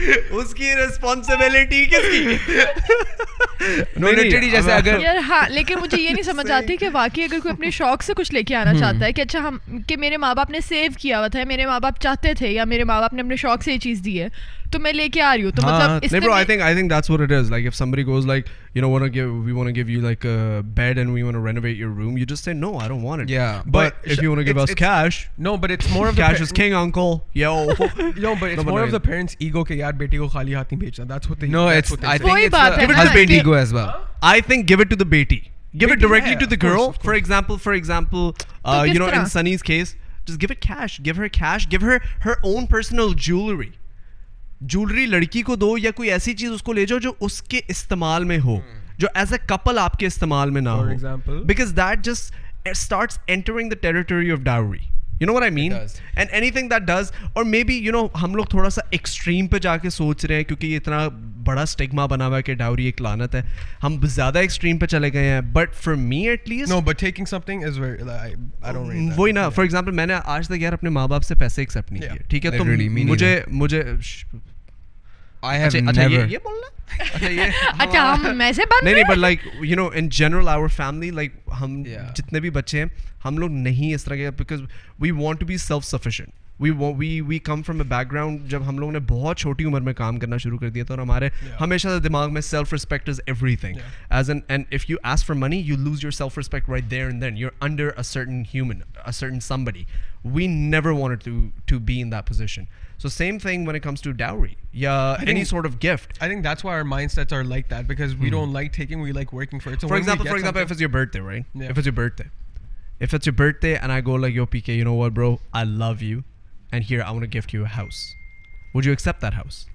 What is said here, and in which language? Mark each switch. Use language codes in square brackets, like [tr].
[ur] اس کی ریسپانسبلٹی کس کی؟ جیسے اگر یار ہاں، لیکن مجھے یہ نہیں سمجھ آتی کہ واقعی اگر کوئی اپنے شوق سے کچھ لے کے آنا چاہتا ہے کہ اچھا ہم کہ میرے ماں باپ نے سیو کیا ہوا تھا، میرے ماں باپ چاہتے تھے یا میرے ماں باپ نے اپنے شوق سے یہ چیز دی ہے تو میں لے کے آ رہی ہوں، تو مطلب [en] I think that's what it is. Like if somebody goes like, we want to give you like a bed and we want to renovate your room, you just say no, I don't want it. Yeah, but if you want to give us cash, no, but it's more of cash is king, uncle. Yo, but it's more of the parents' ego [ur] کہ یار بیٹی کو خالی ہاتھ نہیں بھیجنا. [en] That's what they. No, it's I think [ur] وہی [en] it's [ur] بات ہے [en] a husband ego as well. I think give it to the beti. Give it directly to the girl. For example, in Sunny's case, just give it cash. Give her cash. Give her her own personal jewelry. [ur] Jewellery لڑکی کو دو یا کوئی ایسی چیز اس کو لے جاؤ جو اس کے استعمال میں ہو, جو [en] as a couple [ur] آپ کے استعمال میں نہ ہو, [en] Because that just starts entering the territory of dowry. You know what I mean? And anything that does, or maybe [ur] ہم لوگ تھوڑا سا ایکسٹریم پہ جا کے سوچ رہے ہیں کیونکہ یہ اتنا بڑا اسٹگما بنا ہوا ہے کہ ڈاوری ایک لعنت ہے, ہم زیادہ ایکسٹریم پہ چلے گئے ہیں. [en] But for me at least, no, but taking something is very, I don't rate that. [ur] وہی نا, [en] for example [ur] میں نے آج تک یار اپنے ماں باپ سے پیسے ایکسیپٹ نہیں کیے, ٹھیک ہے, تو مجھے [en] I have never. [ur] یہ بولنا اچھا ہم میں سے بن [en] نہیں, but like in general our family, like [ur] ہم جتنے بھی بچے ہیں ہم لوگ نہیں اس طرح کے, [en] because we want to be self sufficient. We come from a background [ur] جب ہم لوگوں نے بہت چھوٹی عمر میں کام کرنا شروع کر دیا تھا, اور ہمارے ہمیشہ سے دماغ میں [en] self respect is everything. And if you ask for money, you lose your self respect right there and then. You're under a certain human, a certain somebody. We never wanted to be in that position. So same thing when it comes to dowry, yeah, any sort of gift. I think that's why our mindsets are like that, because we don't like taking, we like working for it. So for example, if it's your birthday, right? Yeah. If it's your birthday and I go like, yo PK, you know what bro, I love you and here I want to gift you a house. Would you accept that house?